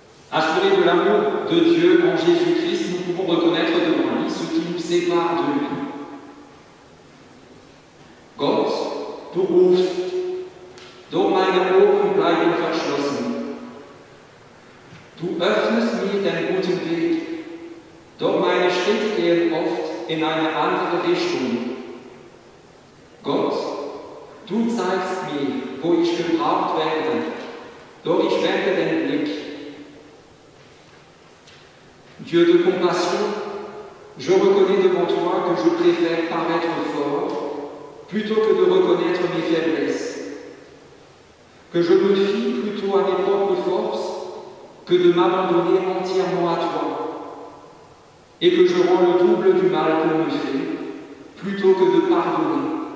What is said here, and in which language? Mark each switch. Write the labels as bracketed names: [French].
[French] Assurés de l'amour de Dieu en Jésus-Christ, nous pouvons reconnaître devant lui ce qui nous sépare de lui. [German] Gott, du rufst, doch meine Ohren bleiben verschlossen. Du öffnest mir den guten Weg, doch meine Schritte gehen oft in eine andere Richtung. Gott, du zeigst mir, wo ich gebraucht werde, doch ich wende den Blick. [French] Dieu de compassion, je reconnais devant toi que je préfère paraître fort plutôt que de reconnaître mes faiblesses, que je me fie plutôt à mes propres forces que de m'abandonner entièrement à toi, et que je rends le double du mal qu'on me fait plutôt que de pardonner.